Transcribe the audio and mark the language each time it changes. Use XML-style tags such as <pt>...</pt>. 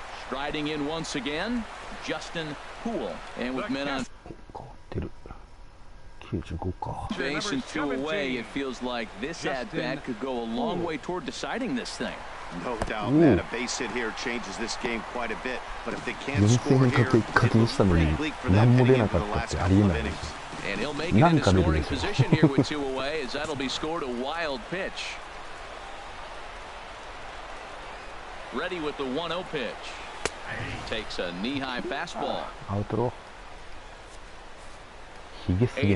<en>Striding in once again, Justin Poole. And with men on</en> <ja>変わってる。95か。</ja> <en>base and 2 away, it feels like this at-bat could go a long way toward deciding this thing. No doubt, man. A base hit here changes this game quite a bit. But if they can't score here,</en> <ja>課金したのに何も出なかったってありえないです。</ja> <en>And he'll make it in a scoring position here with 2 away, as that'll be scored a wild pitch. Ready with the 1-0 pitch. Takes a knee-high fastball.</en> <ja>アウトロー。ひげすげえ</ja>